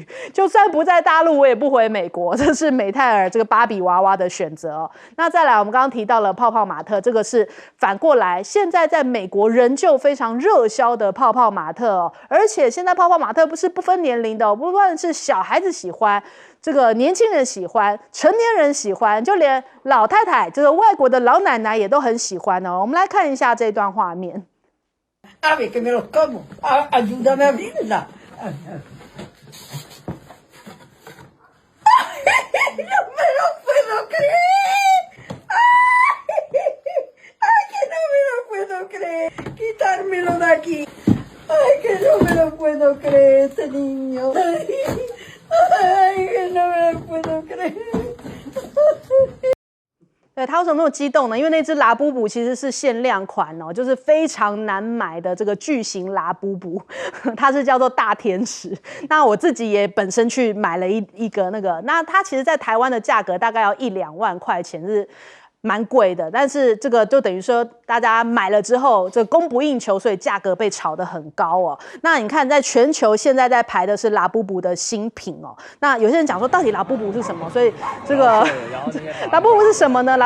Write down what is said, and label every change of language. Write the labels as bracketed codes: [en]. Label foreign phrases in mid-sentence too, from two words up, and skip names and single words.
[zh] 就算不在大陆我也不回美国，这是美泰尔这个芭比娃娃的选择那再来我们刚刚提到了泡泡玛特，这个是反过来现在在美国仍旧非常热销的泡泡玛特而且现在泡泡玛特不是不分年龄的不论是小孩子喜欢，这个年轻人喜欢，成年人喜欢，就连老太太这个外国的老奶奶也都很喜欢我们来看一下这段画面。 [es] A ver que me los como. Ayúdame a abrirla. No me lo puedo creer. Ay, que no me lo puedo creer. Quitármelo de aquí. Ay, que no me lo puedo creer, este niño. Ay, que no me lo puedo creer. [zh] 对，他为什么那么激动呢？因为那只拉布布其实是限量款就是非常难买的这个巨型拉布布，它是叫做大天使。那我自己也本身去买了一个那个，那它其实在台湾的价格大概要1-2万块钱，是蛮贵的，但是这个就等于说大家买了之后，这供不应求，所以价格被炒得很高那你看，在全球现在在排的是拉布布的新品那有些人讲说，到底拉布布是什么？所以这个拉布布是什么呢？